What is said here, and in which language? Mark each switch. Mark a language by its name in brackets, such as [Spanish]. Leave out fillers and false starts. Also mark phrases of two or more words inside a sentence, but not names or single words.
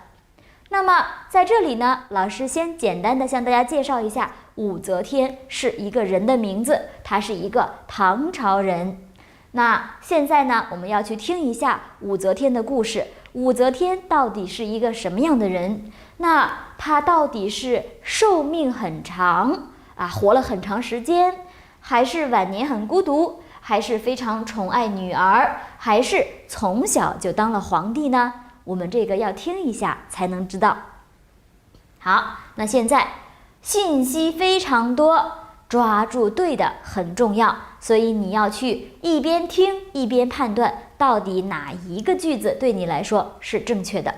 [Chinese] 那麼在這裡呢，老師先簡單的向大家介紹一下，武則天是一個人的名字，她是一個唐朝人。那現在呢，我們要去聽一下武則天的故事。武則天到底是一個什麼樣的人？那她到底是壽命很長活了很長時間，還是晚年很孤獨，還是非常寵愛女兒，還是從小就當了皇帝呢？我們這個要聽一下才能知道。好，那現在信息非常多，抓住對的很重要，所以你要去一邊聽一邊判斷到底哪一個句子對你來說是正確的。